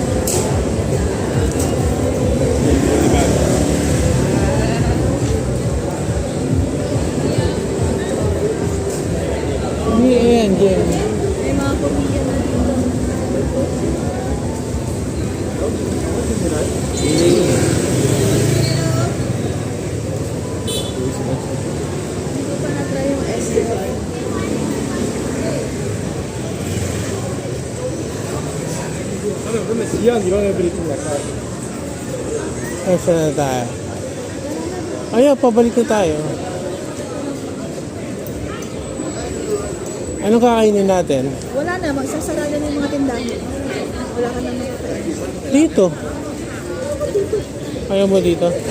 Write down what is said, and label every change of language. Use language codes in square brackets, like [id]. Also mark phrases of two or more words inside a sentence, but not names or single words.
[tl] Ayan, dyan. May mga pamilya na dito. Hindi ko pa na-try yung SLR. [ko] 그러면 지역 이런 애들이 좀 약간 [tl] Ay, saan na tayo? Ayun, pabalik na tayo. Anong kakainin natin? Wala na, magsasara na yung mga tindahan. Wala ka nang makakain. Dito. Ayaw mo dito?